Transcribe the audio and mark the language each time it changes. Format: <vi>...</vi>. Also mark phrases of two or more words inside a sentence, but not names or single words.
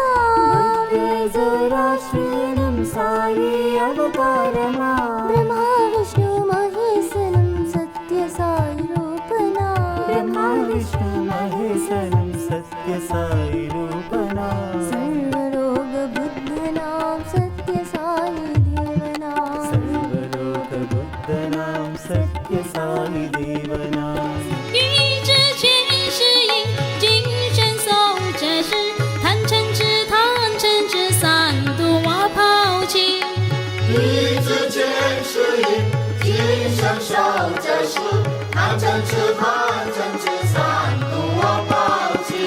<sa>बुद्ध जोराश्रीनं साई अवतारमा ब्रह्मा विष्णु महेशनं सत्य साई रूपना ब्रह्मा विष्णु महेशनं सत्य साई रूपना सर्वलोक बुद्ध नाम सत्य साई देवना सर्वलोक बुद्ध नाम सत्य साई देवना</sa> <zh>欲知前世因，今生受这事，贪嗔痴三毒我抛弃。欲知前世因，今生受这事，贪嗔痴三毒我抛弃。</zh>